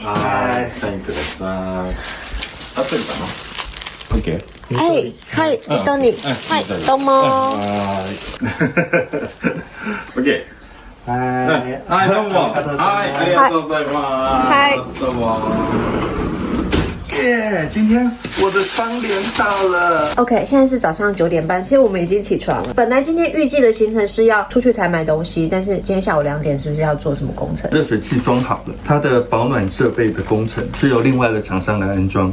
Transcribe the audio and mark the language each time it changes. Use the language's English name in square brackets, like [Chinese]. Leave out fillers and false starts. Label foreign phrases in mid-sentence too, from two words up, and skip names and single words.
[Japanese] はい。サインください。合ってるかな？ OK？はい、はい、糸に。はい、どうも。はい。OK。はい、どうも。はい、ありがとうございます。はい。どうも。 [Chinese] 耶！今天我的窗帘到了。 OK， 现在是早上9点半，其实我们已经起床了。本来今天预计的行程是要出去采买东西，但是今天下午2点是不是要做什么工程？热水器装好了，它的保暖设备的工程是由另外的厂商来安装。